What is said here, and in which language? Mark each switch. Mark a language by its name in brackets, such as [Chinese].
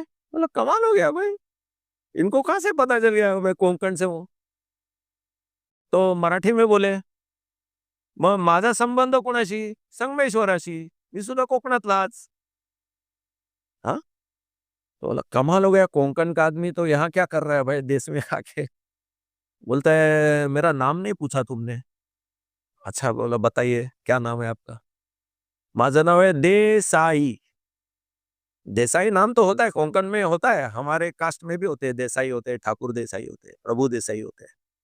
[Hindi] बोला, "कमाल हो गया भाई, इनको कहाँ से पता चल गया मैं कोंकण से हूँ?" तो मराठी में बोले, [Marathi] "मग माझा संबंध कोणाशी? संगमेश्वराशी. मी सुद्धा कोकणातलाच." [Hindi] हाँ, तो बोला कमाल हो गया, कोंकण का आदमी तो यहाँ क्या कर रहा है भाई देश में आके। बोलता है मेरा नाम नहीं पूछा तुमने। अच्छा, बोला बताइए क्या नाम है आपका। [Marathi] माझं नाव [Hindi] है देसाई। देसाई नाम तो होता है, कोंकण में होता है, हमारे कास्ट में भी होते हैं, देसाई होते हैं, ठाकुर देसाई होते हैं, प्रभु देसाई होते हैं।